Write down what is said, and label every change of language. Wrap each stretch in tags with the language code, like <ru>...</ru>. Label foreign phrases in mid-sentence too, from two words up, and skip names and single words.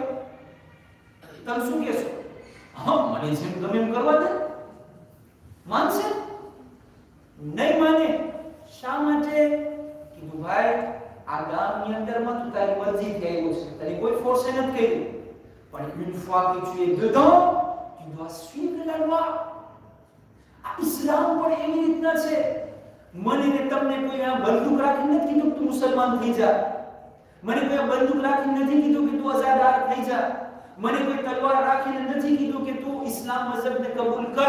<gu>તમે શું કહેશો? હા, મને જેમ ગમે એમ કરવા દે. માનશે? નહીં માને. શા માટે? કીધું ભાઈ આ ગામની અંદરમાં તું તારી મરજીથી આવ્યો છે, તારી કોઈ ફોર્સે નથી કર્યું, પણ</gu> <fr>une fois que tu es dedans, tu dois suivre la loi.</fr> <gu>આ ઇસ્લામ પણ એવી રીતના છે. મને ને તમને કોઈ આ બંદૂક રાખીને નથી કીધું તું મુસલમાન થઈ જા, મને કોઈ આ બંદૂક રાખીને નથી કીધું કે તું આઝાદાર થઈ જા, મને કોઈ તલવાર રાખીને નથી કીધું કે તું ઇસ્લામ મઝહબને કબૂલ કર.</gu>